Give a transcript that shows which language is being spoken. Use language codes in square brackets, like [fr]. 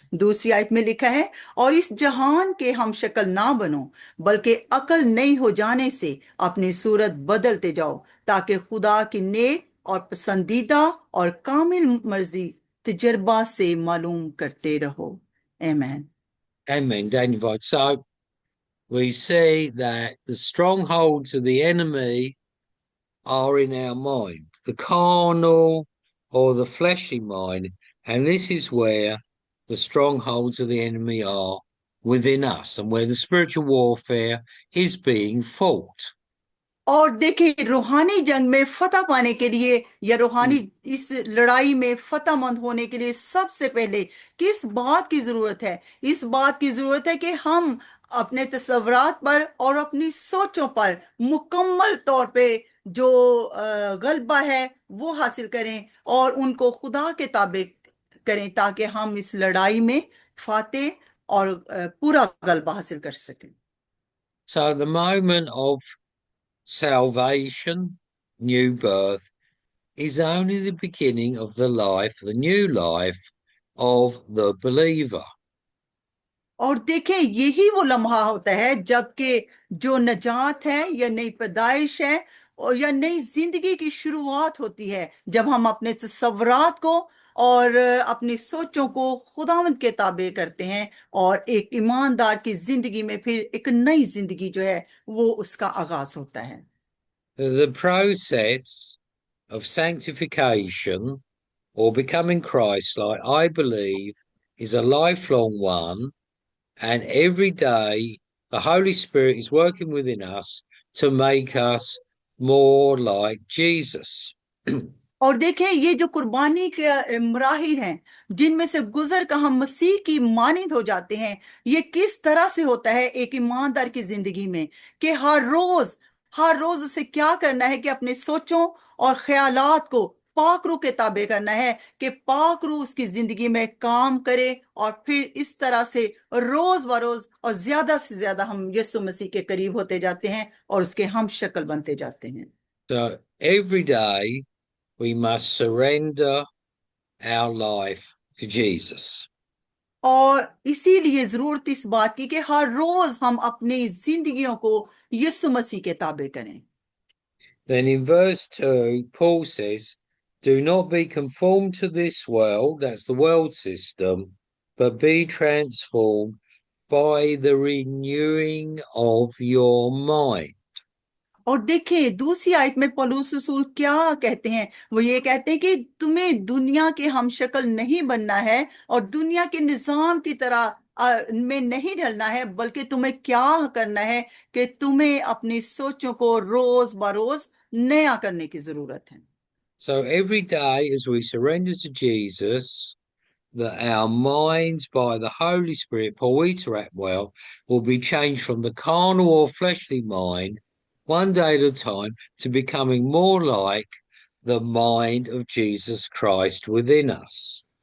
[hi] दूसरी आयत में लिखा है, और इस जहान के हम शक्ल ना बनो, बल्कि अकल नई हो जाने से अपनी सूरत बदलते जाओ, ताकि खुदा की नेक और पसंदीदा और कामिल मर्जी तजर्बा से मालूम करते रहो। आमीन। [en] Amen. Daniel. So we see that the strongholds of the enemy are in our mind, the carnal or the fleshy mind. And this is where the strongholds of the enemy are within us and where the spiritual warfare is being fought. [hi] और देखिए, रूहानी जंग में फतह पाने के लिए या रूहानी इस लड़ाई में फतहमंद होने के लिए सबसे पहले किस बात की जरूरत है? इस बात की जरूरत है कि हम अपने तसव्वुरात पर और अपनी सोचों पर मुकम्मल तौर पे जो गलबा है वो हासिल करें और उनको खुदा के ताबे करें, ताकि हम इस लड़ाई में फातेह और पूरा गलबा हासिल कर सकें। [en] So the moment of salvation, new birth, is only the beginning of the life, the new life of the believer. [hi] और देखें, यही वो लम्हा होता है जबकि जो नजात है या नई पैदाइश है और या नई जिंदगी की शुरुआत होती है, जब हम अपने तसव्वुरात को और अपनी सोचों को खुदावंद के ताबे करते हैं और एक ईमानदार की जिंदगी में फिर एक नई जिंदगी जो है वो उसका आगाज होता है। [en] The process of sanctification or becoming Christ-like, I believe, is a lifelong one, and every day the Holy Spirit is working within us to make us more like Jesus. [hi] और देखें, ये जो कुर्बानी के मराहिल हैं जिनमें से गुजर कर हम मसीह की मानिंद हो जाते हैं, ये किस तरह से होता है एक ईमानदार की जिंदगी में कि हर रोज उसे क्या करना है कि अपने सोचों और ख्यालात को पाक रूह के ताबे करना है कि पाक रूह उसकी जिंदगी में काम करे और फिर इस तरह से रोज बरोज और ज्यादा से ज्यादा हम यीशु मसीह के करीब होते जाते हैं और उसके हम शक्ल बनते जाते हैं। [en] So every day we must surrender our life to Jesus. [hi] और इसीलिए जरूरत इस बात की कि हर रोज हम अपनी जिंदगियों को यीशु मसीह के ताबे करें। [en] Then in verse 2, Paul says, do not be conformed to this world, that's the world system, but be transformed by the renewing of your mind. [hi] और देखिए, दूसरी आयत में पौलुस रसूल क्या कहते हैं? वो ये कहते हैं कि तुम्हें दुनिया के हम शक्ल नहीं बनना है और दुनिया के निजाम की तरह में नहीं ढलना है, बल्कि तुम्हें क्या करना है कि तुम्हें अपनी सोचों को रोज बरोज नया करने की जरूरत है। [en] So every day as we surrender to Jesus, that our minds by the Holy Spirit, Paul Atwell, will be changed from the carnal or fleshly mind, one day at a time, to becoming more like the mind of Jesus Christ within us.